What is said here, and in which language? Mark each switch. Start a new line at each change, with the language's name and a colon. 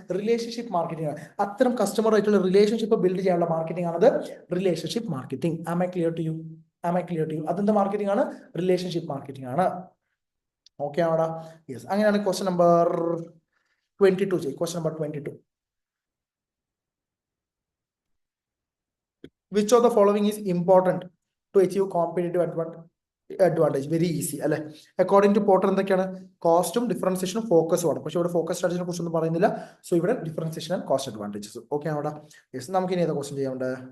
Malayalam: Relationship marketing ആണ്. അത്തരം കസ്റ്റമറായിട്ടുള്ള relationship build ചെയ്യാനുള്ള മാർക്കറ്റിംഗ് ആണത് relationship marketing.
English: Am I clear to you?
Malayalam: അതെന്താ മാർക്കറ്റിംഗ് ആണ്? റിലേഷൻഷിപ്പ് മാർക്കറ്റിംഗ് ആണ്. ഓക്കെ ആണോടാ? യെസ്. അങ്ങനെയാണ് ക്വസ്റ്റ്യൻ നമ്പർ 22 ചെയ്യും. Question number 22.
English: Which of the following is important to achieve competitive advantage? Very easy അല്ലെ?
Malayalam: According to Porter എന്തൊക്കെയാണ്? കോസ്റ്റും ഡിഫറൻസിയേഷനും ഫോക്കസും ആണ്. പക്ഷെ ഇവിടെ ഫോക്കസ് സ്ട്രാറ്റജിനെ കുറിച്ചൊന്നും പറയുന്നില്ല. സോ ഇവിടെ differentiation and cost advantages. Okay ആണോടാ? Yes. നമുക്ക് ഇനി ഏതാ ക്വസ്റ്റ്യൻ ചെയ്യാനുണ്ട്?